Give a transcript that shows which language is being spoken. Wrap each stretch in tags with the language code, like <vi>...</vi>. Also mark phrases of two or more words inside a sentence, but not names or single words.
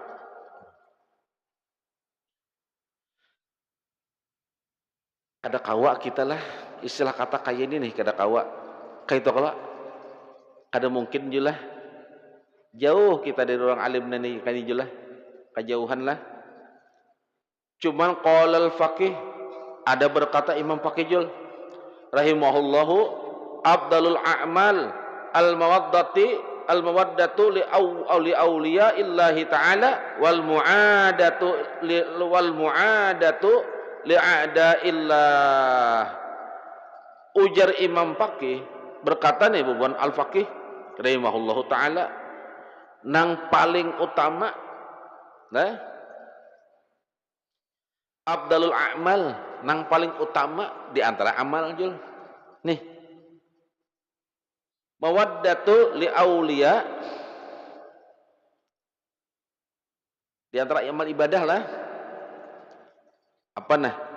<bjn>Kada kawa kita lah, istilah kata kayak ini nih, kada kawa. Kayak itu kalau kada mungkin julah. Jauh kita dari orang alim nani kani julah. Kejauhan lah. Cuman</bjn> <ar>قال الفقيه,</ar> <bjn>ada berkata Imam Faqih jul</bjn> <ar>رحمه الله أفضل الأعمال المودة لأولياء الله تعالى والمعاداة لأعداء الله.</ar> <bjn>Ujar Imam Faqih, berkata nih Bubuan Al-Faqih</bjn> <ar>رحمه الله تعالى,</ar> <bjn>nang paling utama nah</bjn> <ar>أفضل الأعمال,</ar> <bjn>nang paling utama di antara amal jul nih,</bjn> <ar>مودة لأولياء,</ar> <bjn>di antara amal ibadah lah, Apa nah?</bjn>